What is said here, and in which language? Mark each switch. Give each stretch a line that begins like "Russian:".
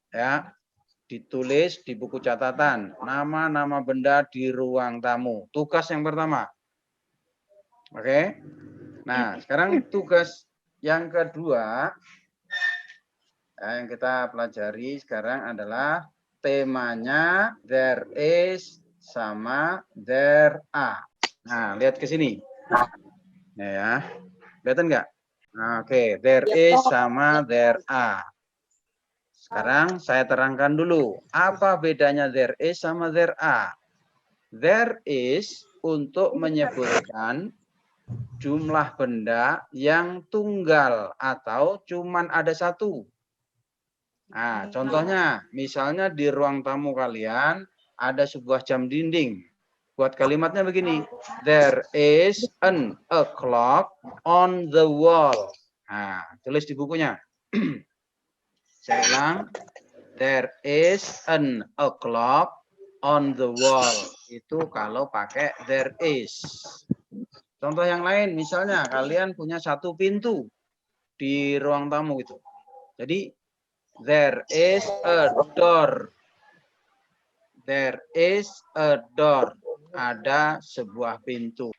Indonesian: Ya, ditulis di buku catatan nama-nama benda di ruang tamu. Tugas yang pertama. Oke. Nah, sekarang tugas yang kedua yang kita pelajari sekarang adalah temanya there is sama there are. Nah, lihat ke sini. Nah, ya. Kelihatan nggak? Nah, oke, there is sama there are. Sekarang saya terangkan dulu, apa bedanya there is sama there are. There is untuk menyebutkan jumlah benda yang tunggal atau cuman ada satu. Nah, contohnya, misalnya di ruang tamu kalian ada sebuah jam dinding. Buat kalimatnya begini,
English: there is a clock on the wall.
Indonesian: Nah, tulis di bukunya. Saya ulang,
English: there is a clock on the wall.
Indonesian: Itu kalau pakai there is. Contoh yang lain, misalnya kalian punya satu pintu di ruang tamu itu.
English: Jadi, there is a door. There is a door.
Indonesian: Ada sebuah pintu.